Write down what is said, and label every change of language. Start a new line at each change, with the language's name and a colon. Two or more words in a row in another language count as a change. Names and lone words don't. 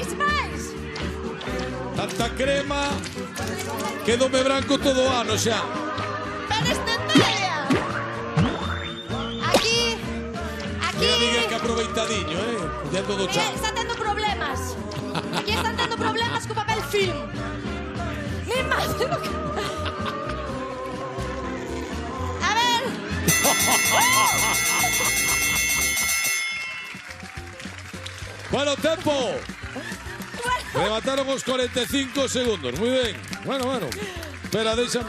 Galician: Tanta crema, quedome branco todo o ano xa. ¡Ven estendella! Aquí... Mira, Miguel, que aproveitadiño, Yendo do chan. Están tendo problemas. Aquí están tendo problemas co papel film.
Spanish: Mi madre... A ver...
Galician: Bueno, tempo. Remataron os 45 segundos. Moi ben. Bueno. Espera, déxame.